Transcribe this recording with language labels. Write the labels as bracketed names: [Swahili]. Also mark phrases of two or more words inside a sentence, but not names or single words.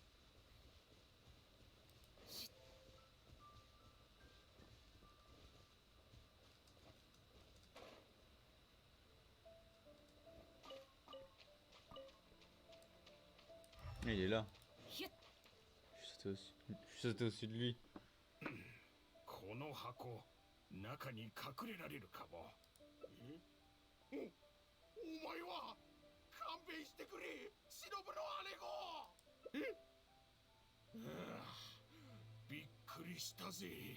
[French] Il est là. Je suis sauté au-dessus de lui. [Japanese] この箱、中に隠れられるかも。お前は勘弁してくれ、忍の姉子。びっくりしたぜ。